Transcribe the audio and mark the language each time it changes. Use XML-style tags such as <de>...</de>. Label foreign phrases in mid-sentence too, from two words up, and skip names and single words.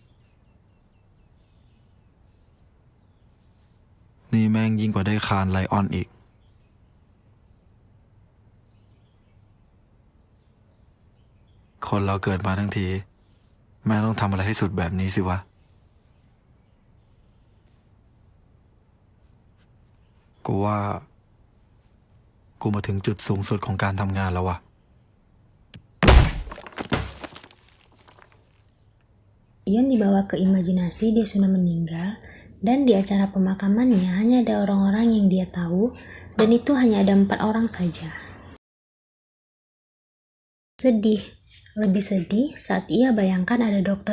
<th>ๆนี่แม่งยิ่งกว่าได้คานไลออนอีก คนเราเกิดมาทั้งทีแม่ต้องทำอะไรให้สุดแบบนี้สิวะ กูว่ากูมาถึงจุดสูงสุดของการทำงานแล้ววะ</th> <id>Yeon dibawa ke imajinasi dia sudah meninggal, dan di acara pemakamannya hanya ada orang-orang yang dia tahu, dan itu hanya ada 4 orang saja. Sedih, lebih sedih saat ia bayangkan ada Dr.</id>